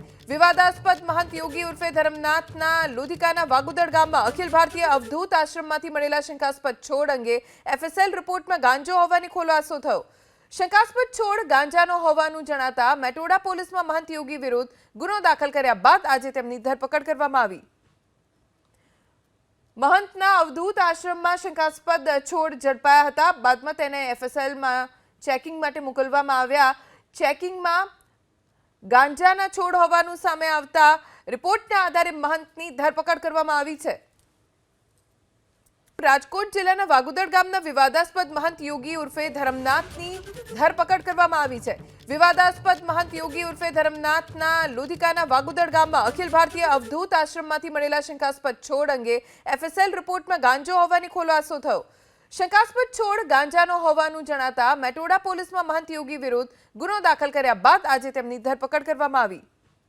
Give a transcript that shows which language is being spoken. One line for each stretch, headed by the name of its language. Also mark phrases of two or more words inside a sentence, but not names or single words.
Gujarati: વિવાદાસ્પદ મહંત યોગી ઉર્ફે ધર્મનાથના લોધિકાના વાગુદડ ગામમાં અખિલ ભારતીય અવધૂત આશ્રમમાંથી મળેલા શંકાસ્પદ છોડ અંગે એફએસએલ રિપોર્ટમાં ગાંજો હોવાની ખુલાસો થયો। શંકાસ્પદ છોડ ગાંજાનો હોવાનું જણાતા મેટોડા પોલીસમાં મહંત યોગી વિરુદ્ધ ગુનો દાખલ કર્યા બાદ આજે તેમની ધરપકડ કરવામાં આવી। મહંતના અવધૂત આશ્રમ માં શંકાસ્પદ છોડ ઝડપાયા હતા। બાદ માં તેને એફએસએલ માં ચેકિંગ માટે મોકલવામાં આવ્યા। ચેકિંગ માં ગાંજાના છોડ હોવાનું સામે આવતા રિપોર્ટના આધારે મહંતની ધરપકડ કરવામાં આવી છે। રાજકોટ જિલ્લાના વાગુદડ ગામના વિવાદાસ્પદ મહંત યોગી ઉર્ફે ધર્મનાથની ધરપકડ કરવામાં આવી છે। વિવાદાસ્પદ મહંત યોગી ઉર્ફે ધર્મનાથના લોધિકાના વાગુદડ गामમાં અખિલ ભારતીય અવધૂત આશ્રમમાંથી મળેલા શંકાસ્પદ છોડ અંગે એફએસએલ રિપોર્ટમાં ગાંજો હોવાની ખુલાસો થયો। શંકાસ્પદ છોડ ગાંજાનો હોવાનું જણાતા મેટોડા પોલીસમાં મહંત યોગી વિરુદ્ધ ગુનો દાખલ કર્યા બાદ આજે તેમની ધરપકડ કરવામાં આવી।